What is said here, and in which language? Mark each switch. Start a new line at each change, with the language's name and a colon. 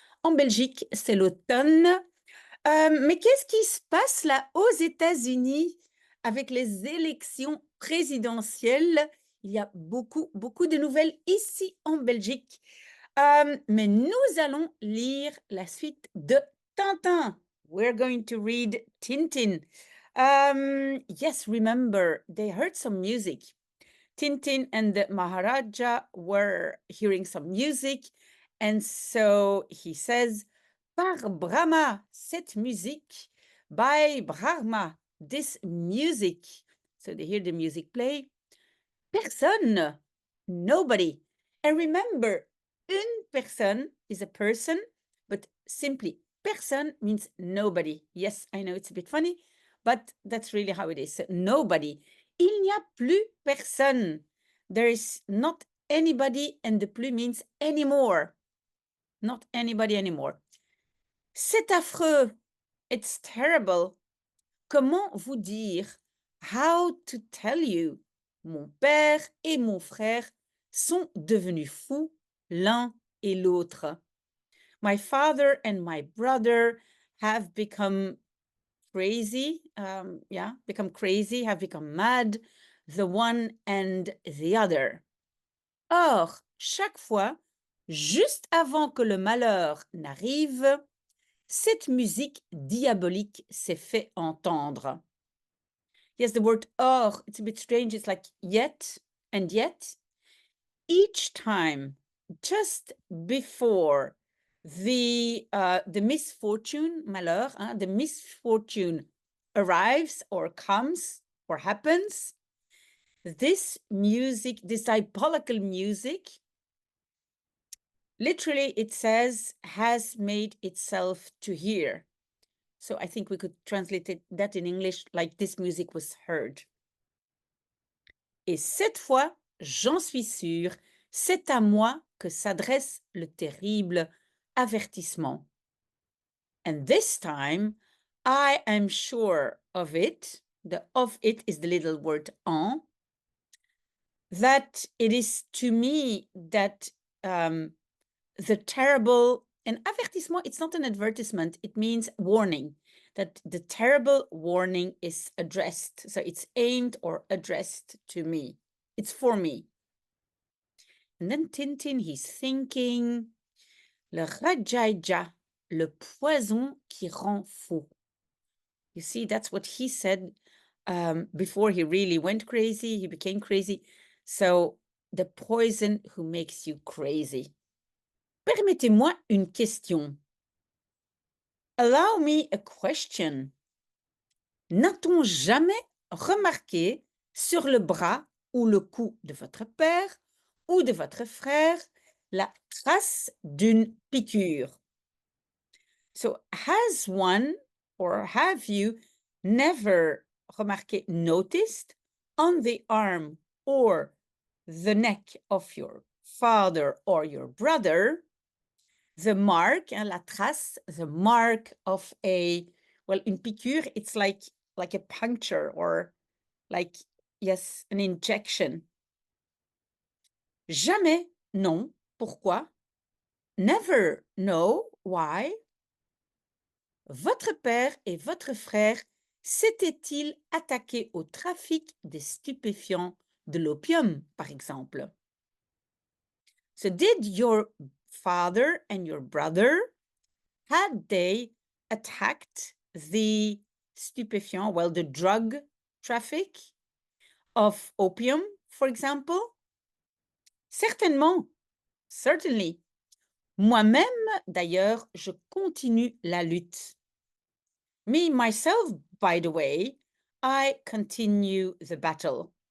French: En Belgique, c'est l'automne. Mais qu'est-ce qui se passe là aux États-Unis avec les élections présidentielles? Il y a beaucoup de nouvelles ici en Belgique. Mais nous allons lire la suite de Tintin.
English: We're going to read Tintin. Yes, remember, they heard some music. Tintin and the Maharaja were hearing some music. And so he says, Par Brahma, cette musique. By Brahma, this music. So they hear the music play. Personne, nobody. And remember, une personne is a person, but simply personne means nobody. Yes, I know it's a bit funny, but that's really how it is. So, nobody. Il n'y a plus personne. There is not anybody, and the plus means anymore. Not anybody anymore. C'est affreux. It's terrible. Comment vous dire? How to tell you?
French: Mon père et mon frère sont devenus fous l'un et l'autre.
English: My father and my brother have become crazy. Become crazy, have become mad, the one and the other.
French: Or, chaque fois, juste avant que le malheur n'arrive, cette musique diabolique s'est fait entendre.
English: Yes, the word or, it's a bit strange. It's like yet and yet. Each time, just before the misfortune, malheur, the misfortune arrives or comes or happens, this music, this diabolical music, literally it says, has made itself to hear. So I think we could translate that in English like this music was heard.
French: Et cette fois, j'en suis sûre, c'est à moi que s'adresse le terrible avertissement.
English: And this time, I am sure of it. The of it is the little word en. That it is to me that the terrible, an avertissement, it's not an advertisement, it means warning, that the terrible warning is addressed. So it's aimed or addressed to me. It's for me. And then Tintin, he's thinking, le rajaïja, le poison qui rend fou. You see, that's what he said before he really went crazy, he became crazy. So the poison who makes you crazy.
French: Permettez-moi une question. Allow me a question. N'a-t-on jamais remarqué sur le bras ou le cou de votre père ou de votre frère la trace d'une piqûre?
English: So, has one or have you never remarqué, noticed on the arm or the neck of your father or your brother the mark, la trace, the mark of a, well, une piqûre, it's like a puncture or like, yes, an injection.
French: Jamais, non. Pourquoi? Never, no. Why? Votre père et votre frère s'étaient-ils attaqués au trafic des stupéfiants, de l'opium, par exemple?
English: So did your father and your brother, had they attacked the stupéfiant, well, the drug traffic of opium, for example?
French: Certainement, certainly. Moi-même, d'ailleurs, je continue la lutte.
English: Me, myself, by the way, I continue the battle.